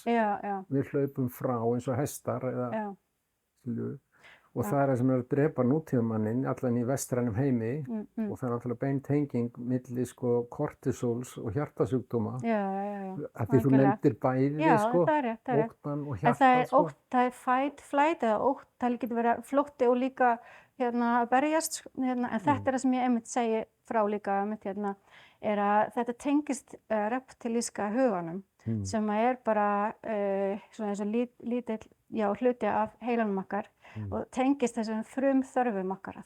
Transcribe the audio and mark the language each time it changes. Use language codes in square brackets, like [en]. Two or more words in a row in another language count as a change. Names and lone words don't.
[is] Við hlaupum frá eins og hestar eða og það er það sem er að drepa nútímamannin allan í vestrænum heimi og það er náttúrulega bein tenging milli sko kortisóls og hjartasjúkdóma. Að því þú nefndir bæði sko, óttan og hjarta sko. Það er [en] fight, flight [is] eða ótt, það getur verið flótti og líka að berjast, en þetta er það sem ég einmitt segi frá líka er að þetta tengist reptilíska huganum sem er bara svona eins og lítill hluti af heilanum okkar og tengist þessum frumþörfum okkar.